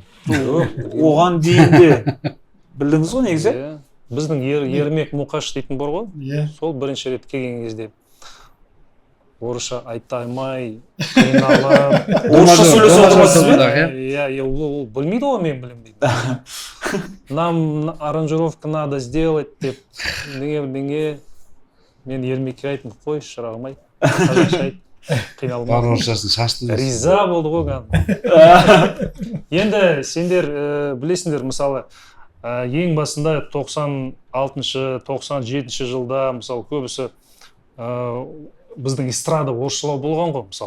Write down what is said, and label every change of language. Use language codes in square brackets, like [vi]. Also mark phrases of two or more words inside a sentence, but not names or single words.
[kk] Оған дейін де білдіңіз ғой негізі? Біздің Ермек Мұқаш дейтін бар ғой. Сол бірінші рет келген кезде орысша айта алмай, қиналып. Орысша сөйлесе отырасыз ба? Ол білмейді ғой, мен білем дейді. [ru] Нам аранжировка надо сделать [kk] деп, бірдеңе. Мен Ермекке айттым, қой, шырағым ай, қазақша айт, қиналмай. Бар орысшасын шашты. Риза болды ғой кәдімгі. Енді сендер білесіңдер, мысалы, ең басында 96-97 жылда, мысалы, көбісі біздің эстрада орысшылау болған ғой, мысалы.